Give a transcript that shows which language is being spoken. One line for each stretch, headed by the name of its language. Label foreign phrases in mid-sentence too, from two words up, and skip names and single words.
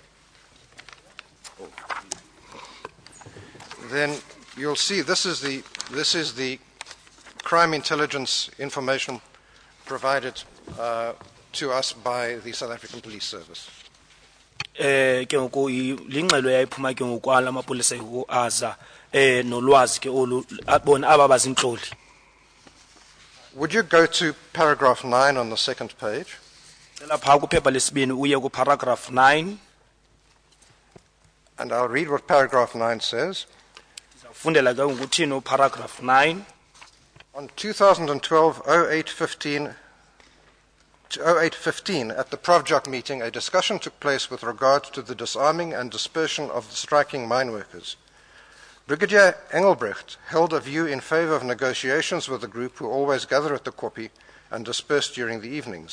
English: Then you'll see this is the crime intelligence information provided to us by the South African Police Service.
Xhosa: Ke ngoku lingxelo yayiphuma ke ngoku ala mapolisa ngoku aza nolwazi ke olu bona aba bazintloli.
English: Would you go to paragraph 9 on the second page?
Xhosa: Cela phaa kuphepha lesibini uye ku paragraph 9.
English: And I'll read what paragraph 9 says.
Xhosa: Fundela ke nguthini paragraph 9.
English: On 2012-08-15 at the ProvJoc meeting, a discussion took place with regard to the disarming and dispersion of the striking mine workers. Brigadier Engelbrecht held a view in favor of negotiations with the group who always gather at the Koppie and disperse during the evenings.